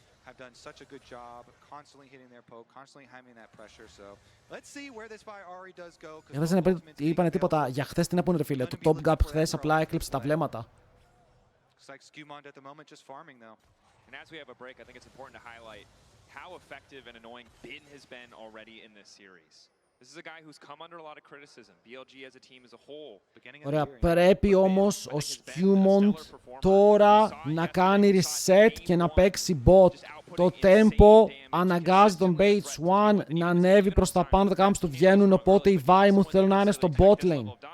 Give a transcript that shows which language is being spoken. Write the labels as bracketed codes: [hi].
[en] Have done such a good job, constantly hitting their poke, constantly having that pressure. So let's see where this Phi Ahri does go. [el] Δεν είπανε τίποτα για χθες, τι να πούνε ρε φίλε. Το top gap χθες απλά έκλειψε τα βλέμματα. [en] Looks like Skewmond at the moment just farming though. And as we have a break, I think it's important to highlight how effective and annoying Bin has been already in this series. This is a guy who's come under a lot of criticism. BLG as a team as a whole. [el] Ωραία, πρέπει όμως ο Skewmond τώρα να κάνει reset και να παίξει bot. Το tempo αναγκάζει τον Page 1 να ανέβει προς τα πάνω, τα camps του βγαίνουν, οπότε η Παει μου θέλουν να είναι στο bot lane.